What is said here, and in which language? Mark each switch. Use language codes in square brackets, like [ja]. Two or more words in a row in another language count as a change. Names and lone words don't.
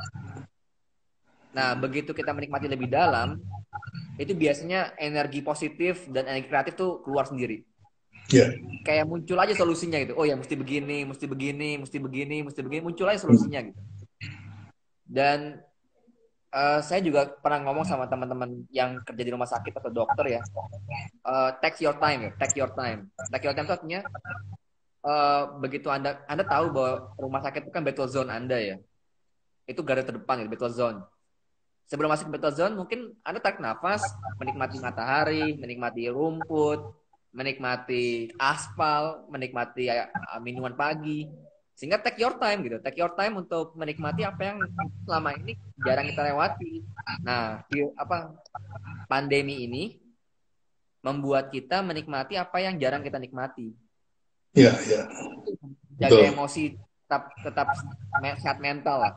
[id] Nah, begitu kita menikmati lebih dalam, itu biasanya energi positif dan energi kreatif tuh keluar sendiri. ya. Kayak muncul aja solusinya gitu. Oh ya, mesti begini, mesti begini, mesti begini, mesti begini, muncul aja solusinya gitu. Dan saya juga pernah ngomong sama teman-teman yang kerja di rumah sakit atau dokter ya, [en] take your time [id] ya, [en] take your time. Take your time [id] itu artinya begitu Anda tahu bahwa rumah sakit itu kan [en] battle zone [id] Anda ya. Itu garda terdepan gitu, [en] battle zone. [id] Sebelum masuk ke [en] battle zone, [id] mungkin Anda tarik nafas, menikmati matahari, menikmati rumput, menikmati aspal, menikmati minuman pagi. Sehingga [en] take your time [id] gitu. [en] Take your time [id] untuk menikmati apa yang selama ini jarang kita lewati. Nah, pandemi ini membuat kita menikmati apa yang jarang kita nikmati. Iya, iya. Jaga Betul. emosi, tetap sehat mental lah.